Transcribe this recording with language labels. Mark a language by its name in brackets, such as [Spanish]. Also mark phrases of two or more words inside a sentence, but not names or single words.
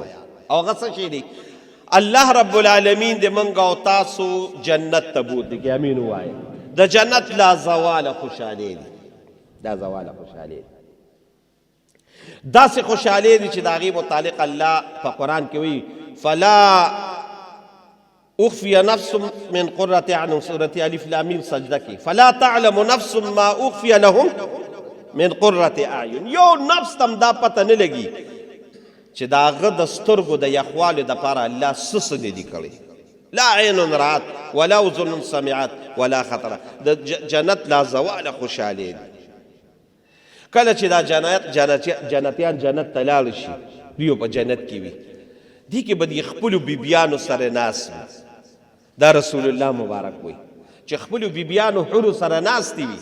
[Pashto] او هغه څه شی دی؟ الله [Arabic] رب العالمین [Pashto] دې موږ او تاسو جنت ته بوتلي کې امین ووایه. د جنت لا زواله خوشحالي دي. دا زواله خوشحالي دي. داسې خوشحالي دي چې د هغې متعلق الله په قرآن کې وایي [Arabic] فلا اخفی نفس من قرة اعین سورة الف لام میم سجده [Pashto] کی [Arabic] فلا تعلم نفس ما اخفی لهم من قرة اعین. [Pashto] یو نفس تم دا پته نه لګي چې د هغه د سترګو د یخوالي دپاره الله څه نه دي کړی. [Arabic] لا عین رات ولا اذن سمعت ولا خطر. [Pashto] د جنت لا زواله خوشحالي دي. کله چې دا جنتیان جنت ته لاړ شي دوی په جنت کې وي دي کې به د خپلو بیبیانو سره ناست وي. دا رسول الله مبارک وي چې خپلو بیبیانو حورو سره ناستې وي.